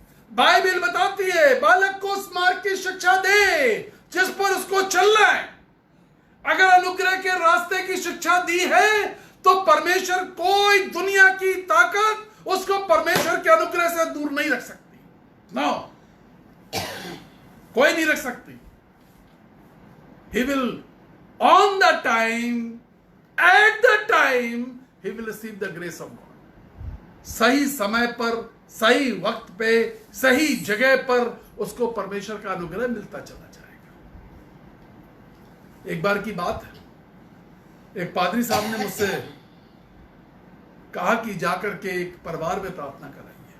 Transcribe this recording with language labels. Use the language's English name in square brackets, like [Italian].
[Hindi] Bible बताती है बालक को उस मार्ग की शिक्षा दे जिस पर उसको चलना है। अगर अनुग्रह के रास्ते की शिक्षा दी है तो परमेश्वर, कोई दुनिया की ताकत उसको परमेश्वर के अनुग्रह से दूर नहीं रख सकती। नो, कोई नहीं रख सकती। [English] He will on the time, at the time, he will receive the grace of God. [Hindi] सही समय पर, सही वक्त पे, सही जगह पर उसको परमेश्वर का अनुग्रह मिलता चला जाएगा। एक बार की बात है, एक पादरी साहब ने मुझसे कहा कि जाकर के एक परिवार में प्रार्थना कराइए।